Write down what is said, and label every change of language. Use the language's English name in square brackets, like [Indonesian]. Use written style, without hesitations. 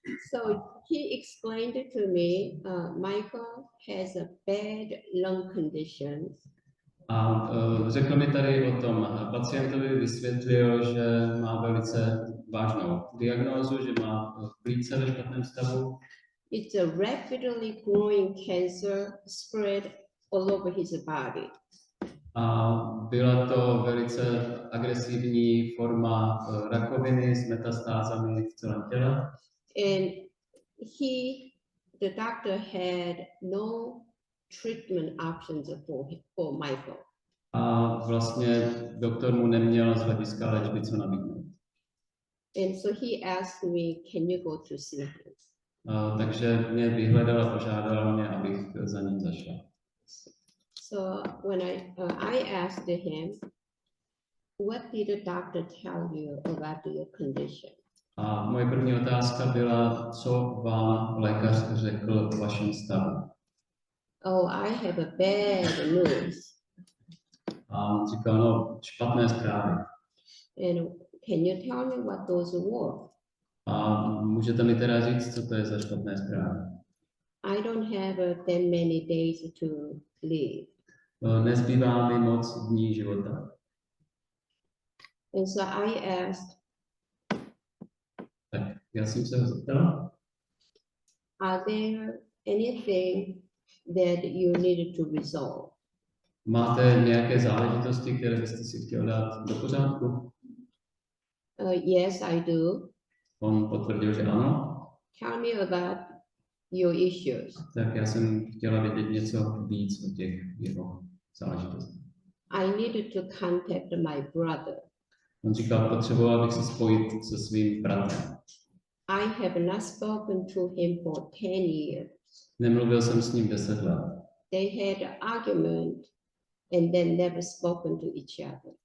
[English] So he explained to me, Michael has a bad lung condition. [Czech] A řekl mi tady o tom, pacientovi vysvětlil, že má velice vážnou diagnózu, že má plíce ve špatném stavu. [English] It's a rapidly growing cancer spread all over his body. [Czech] A byla to velice agresivní forma rakoviny s metastázami v celém těle. [English] And the doctor had no treatment options for Michael. [Czech] A vlastně doktor mu neměl z hlediska léčby co nabídnout. [English] And so he asked me, can you go to see him? [Czech] Takže mě vyhledal a požádal mě, abych za ním zašla. [English] So when I asked him, what did the doctor tell you about your condition? [Czech] A moje první otázka byla, co vám lékař řekl o vašem stavu. [English] Oh, I have a bad news. [Czech] A on říkal, no, špatné zprávy. [English] And can you tell me what those were? [Czech] A můžete mi teda říct, co to je za špatné zprávy? [English] I don't have that many days to live. [Czech] Nezbývá mi moc dní života. [English] And so I asked, [Czech] Tak já jsem se ho zeptal, [English] are there anything that you needed to resolve? [Czech] máte nějaké záležitosti, které byste si chtěl dát do pořádku? [English] Yes, I do. [Czech] On potvrdil, že ano. [English] Tell me about your issues. [Czech] Tak já jsem chtěla vědět něco víc o těch jeho záležitostech. [English] I needed to contact my brother. [Czech] On říkal, potřeboval bych se spojit se svým bratrem. [English] I have not spoken to him for 10 years. [Czech] Nemluvil jsem s ním 10 let. [English] They had an argument and then never spoken to each other.